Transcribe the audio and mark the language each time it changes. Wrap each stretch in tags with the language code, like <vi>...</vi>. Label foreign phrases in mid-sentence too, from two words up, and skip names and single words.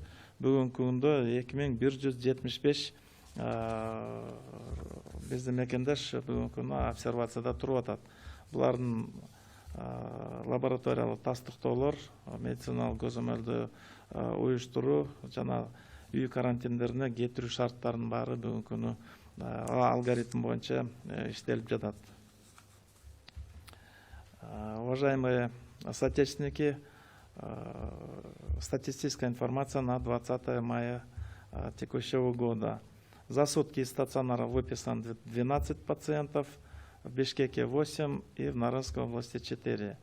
<ky>Бүгүнкү күндө 2175 биздин мекендеш бүгүнкү күнү обсервацияда туруп атат. Булардын лабораториялык тастыктоолор, медициналык көзөмөлдү уюштуруу жана үй карантиндерине кетирүү шарттарынын баары бүгүнкү күнү алгоритм боюнча иштелип жатат.</ky> <ru>Уважаемые соотечественники, статистическая информация на 20 мая текущего года. За сутки из стационара выписано 12 пациентов, в Бишкеке 8 и в Нарынской области 4.</ru>